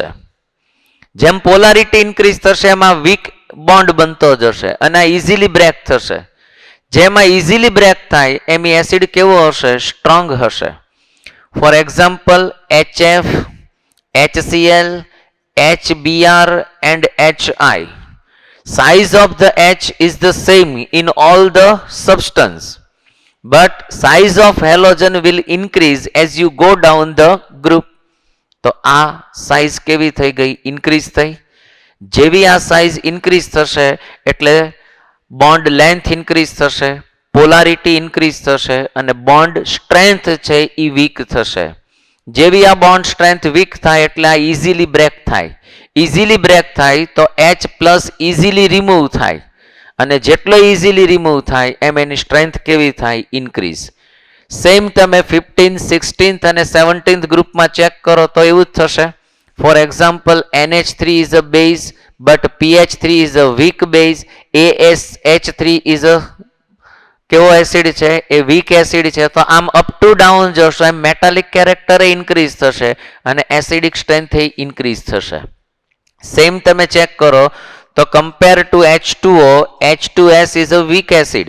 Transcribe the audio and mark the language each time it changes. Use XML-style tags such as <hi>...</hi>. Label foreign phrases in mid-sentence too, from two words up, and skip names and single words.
<gu>જેમ</gu> <en>polarity increase</en> <gu>થશે એમાં</gu> <en>weak bond</en> <gu>બનતો જશે અને આ</gu> <en>easily break</en> <gu>થશે. જેમાં</gu> <en>easily break</en> <gu>થાય એમ એસિડ કેવો હશે? સ્ટ્રોંગ હશે.</gu> <en>for example HF, HCl, HBr and HI. Size of the H is the same in all the substance, but size of halogen will increase as you go down the group.</en> <gu>તો આ સાઇઝ કેવી થઈ ગઈ? ઇન્ક્રીઝ થઈ. જેવી આ સાઇઝ ઇન્ક્રીઝ થશે એટલે</gu> <en>bond length increase</en> <gu>થશે,</gu> <en>polarity increase</en> <gu>થશે અને</gu> <en>bond strength</en> <gu>છે એ વીક થશે. જેવી આ</gu> <en>bond strength weak</en> <gu>થાય એટલે આ</gu> <en>easily break</en> <gu>થાય.</gu> <en>easily break</en> <gu>થાય તો</gu> <en>H plus easily remove</en> <gu>થાય અને જેટલો</gu> <en>easily remove</en> <gu>થાય એમ એની સ્ટ્રેન્થ કેવી થાય?</gu> <en>increase. Same</en> <gu>તમે 15th, 16th અને 17th ગ્રુપમાં ચેક કરો તો એવું જ થશે.</gu> <en>for example NH3 is a base but PH3 is a weak base. ASH3 is a</en> <gu>કેવો એસિડ છે? એ</gu> <en>weak acid</en> <gu>છે. તો આમ</gu> <en>up to down</en> <gu>જશો એમ</gu> <en>metallic character increase</en> <gu>થશે અને</gu> <en>acidic strength</en> <gu>એ ઇન્ક્રીઝ થશે.</gu> <en>સેમ</en> <gu>તમે ચેક કરો તો</gu> <en>compare to H2O, H2S is a weak acid.</en>